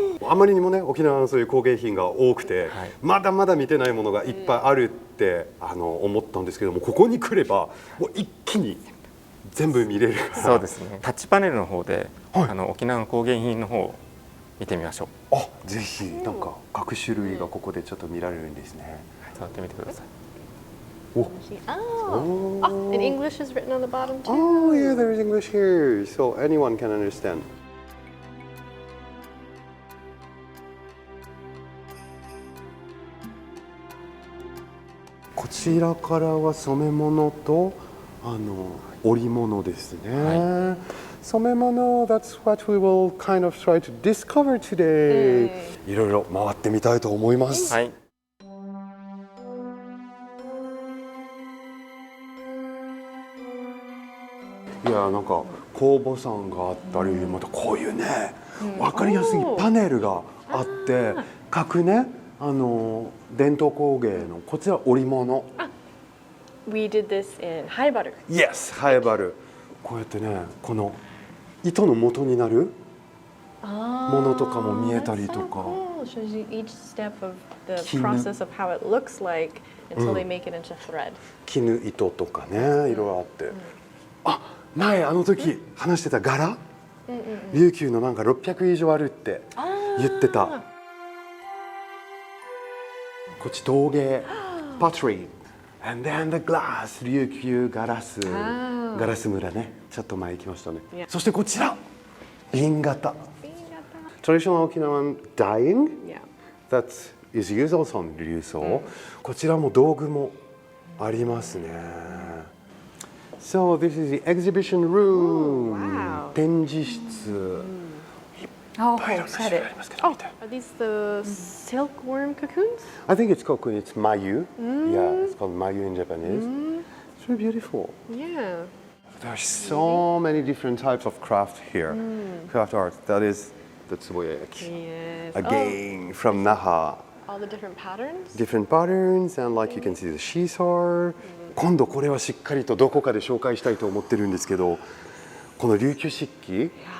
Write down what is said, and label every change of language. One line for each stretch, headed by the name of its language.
Japanese: あまりにもね、沖縄のそういう工芸品が多くて、まだまだ見てないものがいっぱいあるって思ったんですけども、ここに来ればもう一気に全部見れるから。そうですね。タッチパネルの方で、沖縄の工芸品の方を見てみましょう。あ、ぜひ。なんか各種類がここでちょっと見られるんですね。触ってみてください。
English: In English is written on the bottom too. Oh yeah, there is English here, so anyone can understand.
Japanese: こちらからは染め物と織物ですね。
English: 染め物、that's what we will kind of try to discover today.
Japanese: いろいろ回ってみたいと思います。はい。いや、なんか工房さんがあったり、またこういうね、わかりやすいパネルがあって、各ね、伝統工芸のこちら織物。
English: We did this in ハイバル。 Yes、ハイバル。
Japanese: こうやってね、この糸の元になるものとかも見えたりとか。
English: Shows you each step of the process of how it looks like until they make it into thread.
Japanese: 絹糸とかね、いろいろあって。あ、前時話してた柄、琉球のなんか600以上あるって言ってた。こっち陶芸、pottery,
English: and then the glass、
Japanese: 琉球ガラス、ガラス村ね、ちょっと前行きましたね。そしてこちら、瓶型。
English: Traditional Okinawan dyeing, that is used also in 琉装。
Japanese: こちらも道具もありますね。
English: So this is the exhibition room.
Japanese: 展示室。おしゃれ。
English: Are these the silkworm cocoons? I think it's cocoon. It's mayu. Yeah, it's called mayu in Japanese. It's very beautiful. Yeah. There's so many different types of craft here. Craft art. That's Tsuboyaki. Yes. Again, from Naha. All the different patterns. different patterns and like you can see the seesaw、
Japanese: 今度これはしっかりとどこかで紹介したいと思ってるんですけど、この琉球漆器